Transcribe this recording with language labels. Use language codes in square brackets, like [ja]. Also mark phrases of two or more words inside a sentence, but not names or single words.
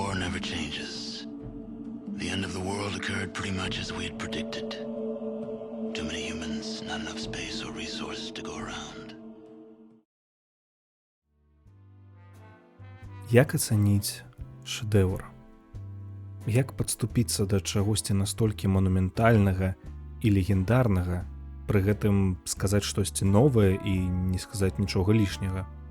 [en] never changes. The end of the world occurred pretty much as we had predicted. Too many humans, not enough space or resources to go around. [be] Як ацаніць шэдэўр? Як падступіцца да чагосьці настолькі манументальнага і легендарнага, пры гэтым сказаць штосьці новае і не сказаць нічога лішняга?